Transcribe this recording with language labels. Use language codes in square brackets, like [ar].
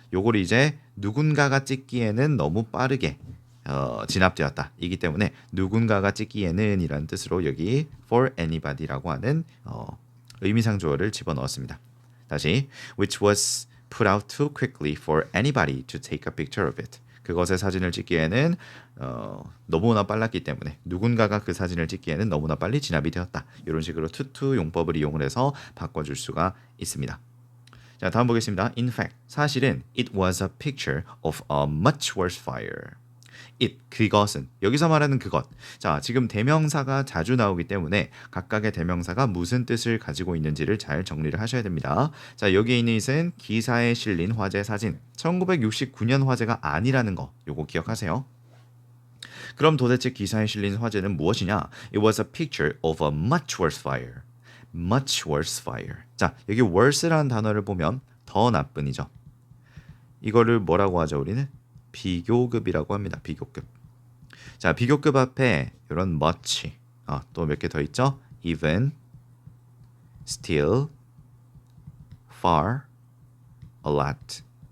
[ko] 요걸 이제 누군가가 찍기에는 너무 빠르게 진압되었다. 이기 때문에 누군가가 찍기에는 이란 뜻으로 여기 [en] for anybody [ko] 라고 하는 의미상조어를 집어넣었습니다. 다시 [en] which was put out too quickly for anybody to take a picture of it. [ko] 그것의 사진을 찍기에는 너무나 빨랐기 때문에 누군가가 그 사진을 찍기에는 너무나 빨리 진압이 되었다. 이런 식으로 to 용법을 이용을 해서 바꿔줄 수가 있습니다. 자 다음 보겠습니다. [en] In fact, [ko] 사실은 [en] it was a picture of a much worse fire. [ko] it, 그것은 여기서 말하는 그것. 자 지금 대명사가 자주 나오기 때문에 각각의 대명사가 무슨 뜻을 가지고 있는지를 잘 정리를 하셔야 됩니다. 자 여기에 있는 it은 기사에 실린 화재 사진 1969년 화재가 아니라는 거 요거 기억하세요. 그럼 도대체 기사에 실린 화재는 무엇이냐? [en] It was a picture of a much worse fire. much worse fire. [ko] 자 여기 worse라는 단어를 보면 더 나쁜이죠. 이거를 뭐라고 하죠 우리는? 비교급이라고 합니다. 비교급. 자, 비교급 앞에 이런 much, 또 몇 개 더 있죠? [en] even, still, far, a lot.